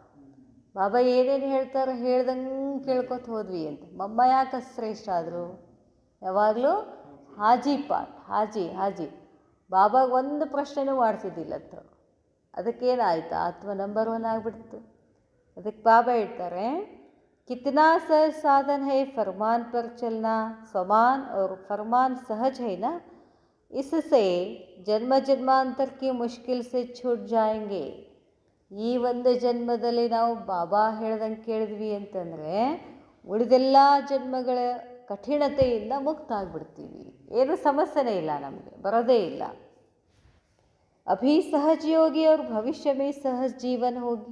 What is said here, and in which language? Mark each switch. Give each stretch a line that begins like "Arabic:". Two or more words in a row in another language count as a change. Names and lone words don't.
Kannada: ಬಾಬಾ ಏನೇನು ಹೇಳ್ತಾರೋ ಹೇಳ್ದಂಗೆ ಕೇಳ್ಕೊತ ಹೋದ್ವಿ ಅಂತ. ಮಮ್ಮ ಯಾಕೆ ಶ್ರೇಷ್ಠ ಆದರು, ಯಾವಾಗಲೂ ಹಾಜಿ ಪಾಠ,
Hindi: हाँजी हाँजी
Kannada: ಬಾಬಾಗೆ ಒಂದು ಪ್ರಶ್ನೆನೂ ಮಾಡಿಸಿದ್ದಿಲ್ಲತ್ತ. ಅದಕ್ಕೇನಾಯ್ತು, ಆತ್ಮ ನಂಬರ್ 1 ಆಗಿಬಿಡ್ತು. ಅದಕ್ಕೆ ಬಾಬಾ ಹೇಳ್ತಾರೆ,
Hindi: कितना सहज साधन है फरमान पर चलना, स्वमान और फरमान सहज है ना, इससे जन्म जन्मांतर की मुश्किल से छूट जाएंगे.
Kannada: ಈ ಒಂದು ಜನ್ಮದಲ್ಲಿ ನಾವು ಬಾಬಾ ಹೇಳ್ದಂಗೆ ಕೇಳಿದ್ವಿ ಅಂತಂದರೆ ಉಳಿದೆಲ್ಲ ಜನ್ಮಗಳ ಕಠಿಣತೆಯಿಂದ ಮುಕ್ತ ಆಗಿಬಿಡ್ತೀವಿ. ಏನು ಸಮಸ್ಯೆನೇ ಇಲ್ಲ, ನಮಗೆ ಬರೋದೇ ಇಲ್ಲ.
Hindi: अभी सहज योगी और भविष्य में सहज जीवन होगी.